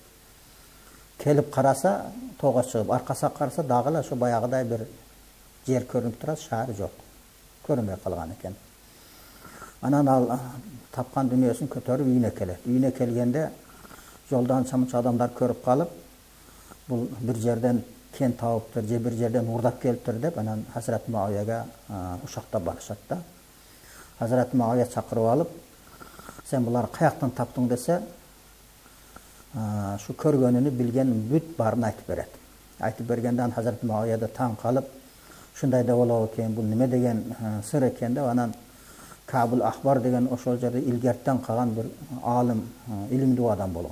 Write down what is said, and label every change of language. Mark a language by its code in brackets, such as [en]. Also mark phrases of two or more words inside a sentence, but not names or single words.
[ky] Келип караса, тоого чыгып, аркасына караса, дагы эле ошо баягыдай бир жер көрүнүп турат, шаары жок. Көрүнбөй калган экен. Анан ал тапкан дүнүйөсүн көтөрүп үйүнө келет. Үйүнө келгенде жолдан чамча адамдар көрүп калып, бул бир жерден кен табыптыр, же бир жерден урдап келиптир деп, анан Hazreti Muaviyaga ушактап барышат да. Hazreti Muaviya чакырып алып, сен булар каяктан таптың десе, шу көргөнүнү билген бүт баарын айтып берет. Айтып бергенден Hazreti Muaviya да таң калып, ушундай да болобу экен, бул неме деген сыр экен деп, анан Кабул Ахбар деген ошол жерде илгерттен калган бир алым, илимдүү адам болгон.